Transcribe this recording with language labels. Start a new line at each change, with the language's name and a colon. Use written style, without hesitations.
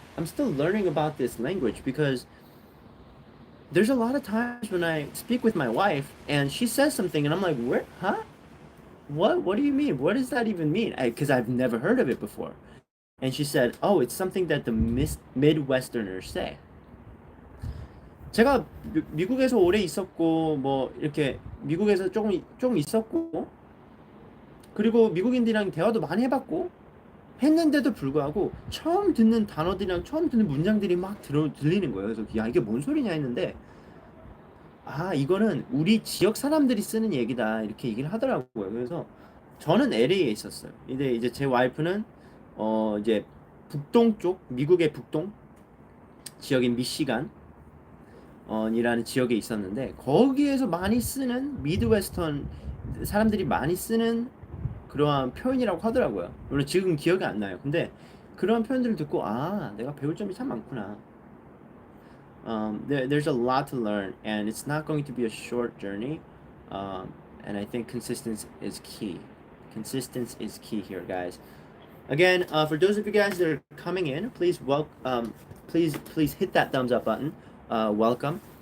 English: I'm still learning about this language because there's a lot of times when I speak with my wife and she says something and I'm like, where, huh? What do you mean? What does that even mean? Because I've never heard of it before. And she said, oh, it's something that the Midwesterners say.
Korean: 제가 미국에서 오래 있었고 뭐 이렇게 미국에서 좀 있었고 그리고 미국인들이랑 대화도 많이 해봤고 했는데도 불구하고 처음 듣는 단어들이랑 처음 듣는 문장들이 막 들리는 거예요. 그래서 야 이게 뭔 소리냐 했는데 이거는 우리 지역 사람들이 쓰는 얘기다 이렇게 얘기를 하더라고요. 그래서 저는 LA에 있었어요. 이제 제 와이프는 이제 북동 쪽, 미국의 북동 지역인 미시간 이라는 지역에 있었는데 거기에서 많이 쓰는 미드웨스턴 사람들이 많이 쓰는 그러한 표현이라고 하더라고요. 물론 지금 기억이 안 나요. 근데 그런 표현들을 듣고 아, 내가 배울 점이 참 많구나.
English: There's a lot to learn, and it's not going to be a short journey. And I think consistency is key. Consistency is key here, guys. Again, for those of you guys that are coming in, please hit that thumbs up button. Welcome.